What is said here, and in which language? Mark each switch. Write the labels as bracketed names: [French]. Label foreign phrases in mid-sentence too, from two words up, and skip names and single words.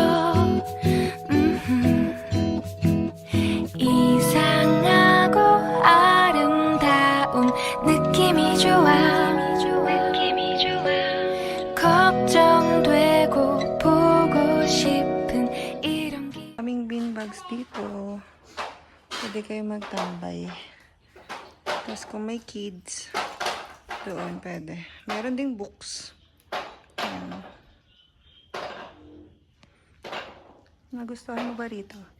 [Korean] 이상하고 아름다운 느낌이 좋아 걱정되고 보고 싶은 이런 [Filipino] Kaming beanbags dito. Pwede kayo magtambay. Tapos kung may kids, doon pwede. Meron ding books. Ayan. Nagustuhan mo ba rito?